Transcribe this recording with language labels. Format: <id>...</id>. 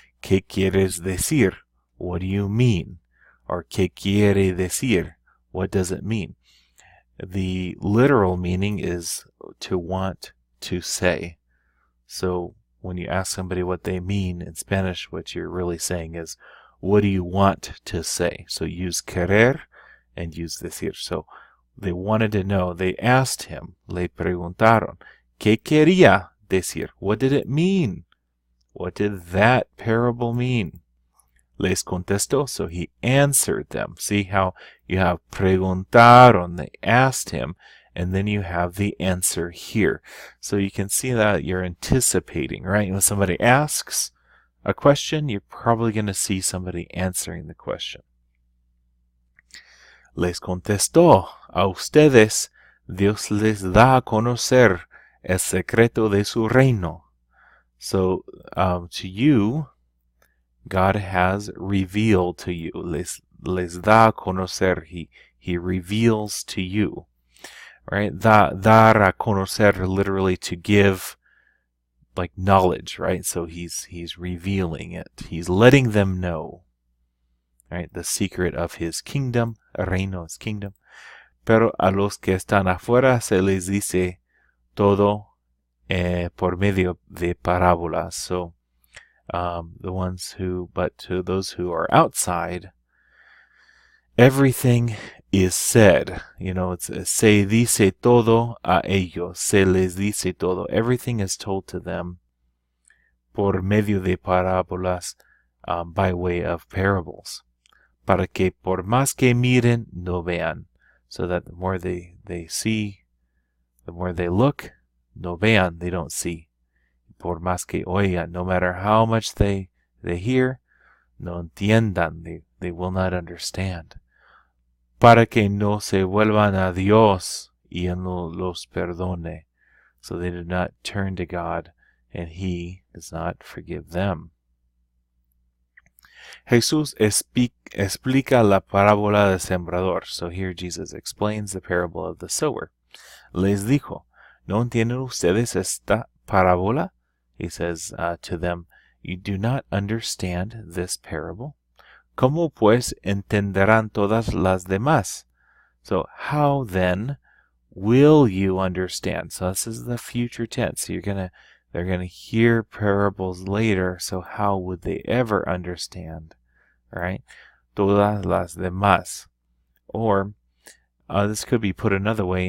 <es>¿Qué quieres decir?</es> <en>What do you mean? Or</en> <es>¿qué quiere decir?</es> <en>What does it mean? The literal meaning is to want to say. So when you ask somebody what they mean in Spanish, what you're really saying is, what do you want to say? So use querer and use decir. So they wanted to know. They asked him,</en> <es>le preguntaron, ¿qué quería decir?</es> <en>What did it mean? What did that parable mean?</en> <es>Les contestó,</es> <en>so he answered them. See how you have preguntaron, they asked him, and then you have the answer here. So you can see that you're anticipating, right? When somebody asks a question, you're probably going to see somebody answering the question.</en> <es>Les contestó, a ustedes Dios les da a conocer el secreto de su reino.</es> <en>So to you, God has revealed to you.</en> <es>Les da a conocer.</es> <en>He reveals to you. Right?</en> <es>Dar a conocer,</es> <en>literally to give, like knowledge, right? So he's revealing it. He's letting them know. Right? The secret of his kingdom. Reino is kingdom.</en> <es>Pero a los que están afuera se les dice todo por medio de parábolas.</es> <en>So but to those who are outside, everything is said.</en> <es>It's se dice todo a ellos, se les dice todo.</es> <en>Everything is told to them</en> <es>por medio de parábolas,</es> <en>by way of parables.</en> <es>Para que por más que miren, no vean.</es> <en>So that the more they see, the more they look,</en> <es>no vean,</es> <en>they don't see.</en> <es>Por más que oigan,</es> <en>no matter how much they hear,</en> <es>no entiendan,</es> <en>they will not understand.</en> <es>Para que no se vuelvan a Dios y Él no los perdone.</es> <en>So they do not turn to God and He does not forgive them.</en> <es>Jesús explica la parábola del sembrador.</es> <en>So here Jesus explains the parable of the sower.</en> <es>Les dijo, ¿no entienden ustedes esta parábola?</es> <en>He says to them, you do not understand this parable?</en> <es>¿Cómo pues entenderán todas las demás?</es> <en>So how then will you understand? So this is the future tense. So they're gonna hear parables later. So how would they ever understand? Right?</en> <es>Todas las demás.</es> <en>Or this could be put another way.</en>